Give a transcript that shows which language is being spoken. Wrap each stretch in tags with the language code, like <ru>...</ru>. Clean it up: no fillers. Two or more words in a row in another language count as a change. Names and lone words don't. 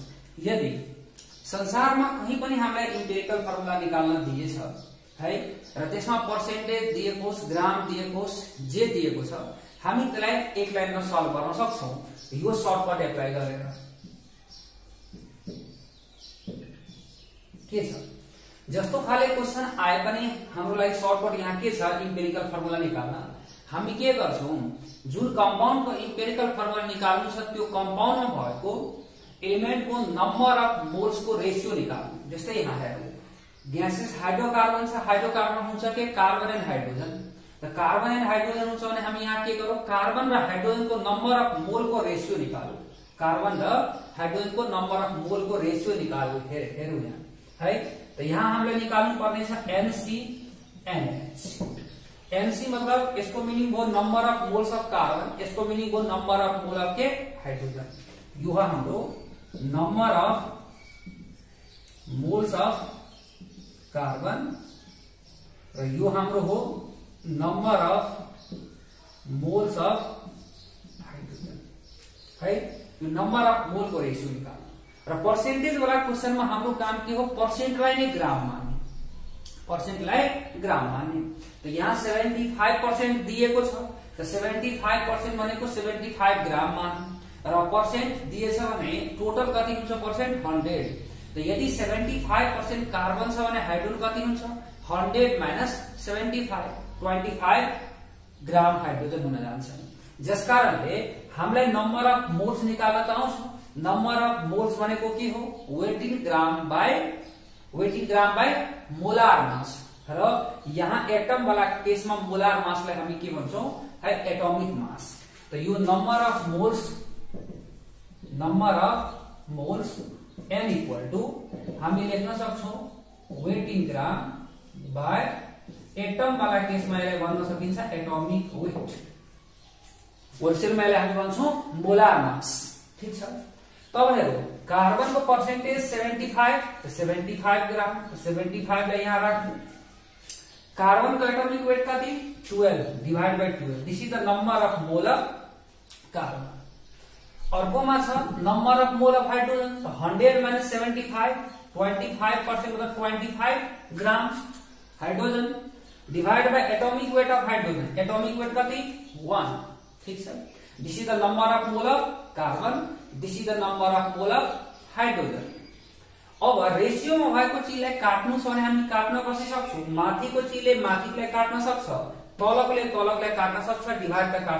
<ne>यदि संसारमा कहीं पनि हामीलाई</ne> <en>empirical formula</en> <ne>निकाल्न दिएछ है र त्यसमा पर्सेन्टेज दिएको होस्, ग्राम दिएको होस्, जे दिएको छ, हामी त्यसलाई एक लाइनमा सल्भ गर्न सक्छौं यो</ne> <en>shortcut apply</en> <ne>गरेर। के छ जस्तो खाले क्वेशन आए पनि हाम्रो लागि सर्टकट यहाँ के छ,</ne> <en>empirical formula</en> <ne>निकाल्न हामी के गर्छौं, जुन कंपाउंड को</ne> <en>empirical formula</en> <ne>निकाल्नु छ त्यो कंपाउंड में भएको एलिमेंट को</ne> <en>number of moles</en> <ne>को रेशियो निकाल्नु। जस्तै यहाँ हेरौं</ne> <en>gaseous hydrocarbon</en> <ne>छ, हाइड्रोकार्बन हुन्छ के</ne> <en>carbon and hydrogen.</en> <ne>त</ne> <en>carbon and hydrogen</en> <ne>हुन्छ भने हामी यहाँ के गरौं, कार्बन र हाइड्रोजन को</ne> <en>number of mole</en> <ne>को रेशियो निकालौं। कार्बन र हाइड्रोजन को</ne> <en>number of mole</en> <ne>को रेशियो निकालौं। हेरौं यहाँ है। त यहाँ हामीले निकाल्नु पर्ने छ NCNH।</ne> <hi>NC मतलब इसको मीनिंग वो</hi> <en>number of moles of carbon,</en> <hi>इसको मीनिंग वो</hi> <en>number of mole of</en> <hi>के हाइड्रोजन।</hi> <ne>यो हाम्रो</ne> <en>number of moles of carbon</en> <ne>र यो हाम्रो हो</ne> <en>number of moles of hydrogen</en> <ne>है। यो</ne> <en>number of mole</en> <ne>को रेशियो निकाल्नु। र</ne> <hi>पर्सेन्टेज वाला क्वेशन में</hi> <ne>हाम्रो काम के हो, पर्सेन्टलाई नै ग्राम मान्ने, पर्सेन्टलाई ग्राम मान्ने। तो यहाँ 75% दिएको छ। त 75% भनेको 75 ग्राम मान र पर्सेन्ट दिएछ भने टोटल कति हुन्छ पर्सेन्ट 100। त यदि 75% कार्बन छ भने हाइड्रोजन कति हुन्छ 100 माइनस 75 25 ग्राम हाइड्रोजन हुन जान्छ। जसकारणले हामीलाई</ne> <en>number of moles</en> <ne>निकाल्न त आउँछ।</ne> <en>number of moles</en> <ne>भनेको के हो,</ne> <en>weight in gram by molar mass.</en> <ne>र यहाँ</ne> <hi>एटम वाला केस में</hi> <en>molar mass</en> <ne>लाई हामी के भन्छौं है,</ne> <en>atomic mass.</en> <ne>तो यो</ne> <en>number of moles n equal to</en> <ne>हामी लेख्न सक्छौं</ne> <en>weight in gram by</en> <hi>एटम वाला केस में</hi> <ne>यसलाई भन्न सकिन्छ</ne> <en>atomic weight.</en> <ne>होलसेल में हामी भन्छौं</ne> <en>molar mass.</en> <ne>ठीक छ। तब हेरौं कार्बन को पर्सेन्टेज 75 तो 75 ग्राम, 75 लाई यहाँ राख्नु। कार्बन का</ne> <en>atomic weight</en> <ne>कति 12</ne> <en>divide by</en> <ne>12।</ne> <en>this is the number of mole of carbon.</en> <ne>अर्कोमा छ</ne> <en>number of mole of hydrogen.</en> <ne>100 माइनस 75 25% मतलब 25 ग्राम हाइड्रोजन</ne> <en>divide by atomic weight of hydrogen. atomic weight</en> <ne>कति 1। ठीक छ।</ne> <en>this is the number of mole of carbon, this is the number of mole of hydrogen.</en> <ne>अब रेशियो में भएको चीजलाई काट्नु छ भने हामी काट्न कसरी सक्छौं, माथिको चीजले माथिलाई काट्न सक्छ, तलकले काट्न सक्छ, डिवाइडले काट्छ।</ne>